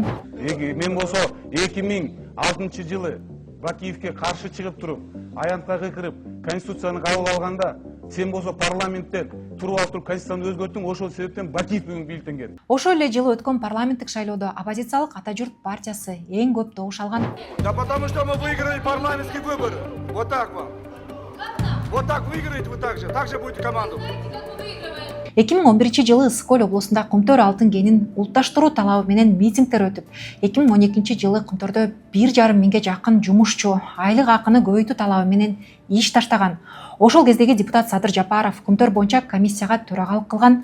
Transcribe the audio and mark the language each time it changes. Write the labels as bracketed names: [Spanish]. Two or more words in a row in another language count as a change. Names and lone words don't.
[Kyrgyz] Мен болсо 2006 жылы Бакиевке каршы чыгып туруп, аянтка кыйкырып, конституцияны кабыл алганда, сен болсо парламенттен туруп алып туруп конституцияны өзгөрттүң, ошол себептен Бакиев бүгүн бийликтен кетти. Ошол эле жылы өткөн парламенттик шайлоодо оппозициялык Ата журт партиясы эң көп добуш алган. [Russian] Да потому что мы выиграли парламентские выборы. Вот так вам. Вот так выиграете вы так же будете команду. [Kyrgyz] 2011 жылы Ысык-Көл облусунда Кумтөр алтын кенин улутташтыруу талабы менен митингдер өтүп, 2012 жылы Кумтөрдө 1,5 миңге жакын жумушчу айлык акыны көбөйтүү талабы менен иш таштаган. Ошол кездеги депутат Садыр Жапаров Кумтөр боюнча комиссияга төрагалык кылган.